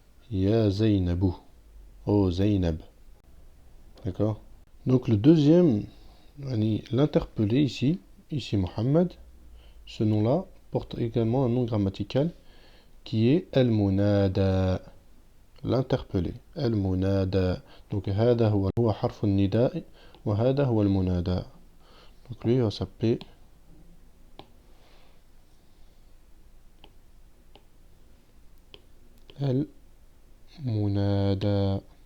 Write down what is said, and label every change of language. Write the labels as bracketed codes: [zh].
[fr] Ya Zainabu. Oh Zainab. D'accord. Donc le deuxième, l'interpellé ici Muhammad, ce nom-là porte également un nom grammatical qui est al-munada, l'interpellé, al-munada. [ar] Donc هذا هو حرف النداء وهذا هو المنادى. [fr] Donc lui il va s'appeler al-munada.